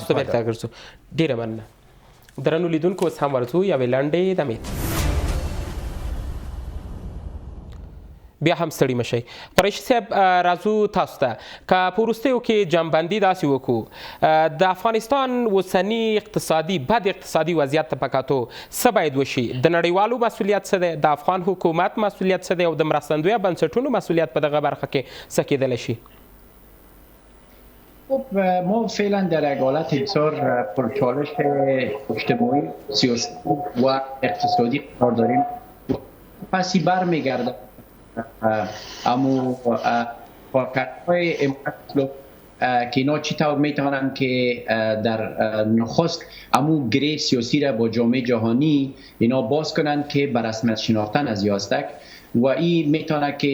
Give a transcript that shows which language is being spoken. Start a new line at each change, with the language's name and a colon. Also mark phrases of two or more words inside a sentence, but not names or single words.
Pashto: تاسو بیرته ګرځو ډیره مننه درنو لیدونکو اوس هم ورځو یوې لنډې دمې بیا هم ستړي مشئ قریشي صاحب راځو تاسو ته که په وروستیو کې جمعبندي داسې وکړو د افغانستان اوسني بد اقتصادي وضعیت ته په کتو څه باید وشي د نړیوالو مسؤلیت څه دی د افغان حکومت مسؤلیت څه دی او د مرستندویه بنسټونو مسؤلیت په دغه برخه کې څه کیدلی شي
Persian: خب ما فعلا در یک حالت بسیار پرچالش اجتماعی سیاسی و اقتصادی قرار داریم پسی برمیگرده امو کارهای امارت که اینا چی طور میتونن که در نخست امو گره سیاسی را با جامعه جهانی اینا باز کنن که بر رسمیت شناختن از یاستک و این میتونه که